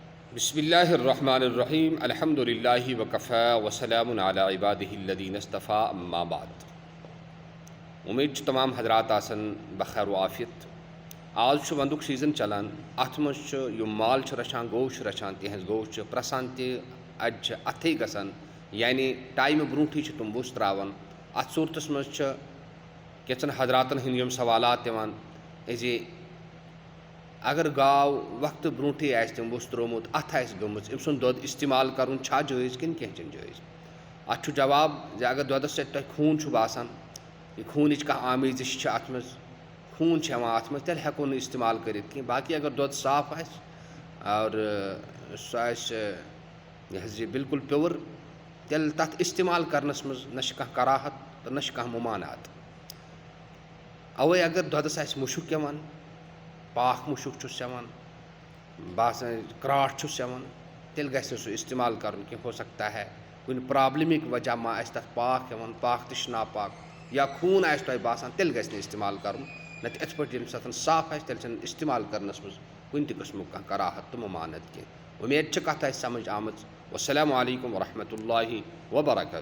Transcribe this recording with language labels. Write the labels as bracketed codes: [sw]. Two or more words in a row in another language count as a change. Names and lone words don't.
[ar] بسم الله الرحمن الرحيم الحمد لله وكفى وسلام على عباده الذين اصطفى أما بعد. [ks] उम्मीद तमाम हजरात आसन बखैर व आफियत। आज वंदुक सीज़न चलान अत मज माल रचान गो रचान तिहज गो प्रसान तज अथे गसान यानी टाइम ब्रूठी तुम बुस त्रावन। अत सूरतस मज कैचन हजरातन हिंद सवालात जे अगर गाव वक्त ब्रूठी तम बुस त्रोमुत अथ गमुच अम सुंद दोद इस्तेमाल कर जायज़ कि जायज़। अत जवाब जे अगर दोदस से खून बासान खून कह आमेजिश अत मज खून अत मज तेल हेको न इस्तेमाल कर बाकी अगर दोद साफ और सह बिल्कुल प्योर तेल तथ इस्तेमाल करनस मज न कह कराहत तो न कह ममानात। अवे अगर दोदस मुशुक पाक मुशुक चवान बासान क्राट चवान तेल गि सह इस्तेमाल कर [ur] ہو سکتا ہے [ks] कुछ प्रॉब्लमिक वजह मा तथ पाक पाक तश नापाक या खून तुम बासान तेल गि इस्तेमाल कर नत इत पे साफ तेल इस्तेमाल करनस मज कुन किस्म कह कराहत तो ममानत की। उम्मीद कथ समझ आम। [ar] والسلام عليكم ورحمة الله وبركاته.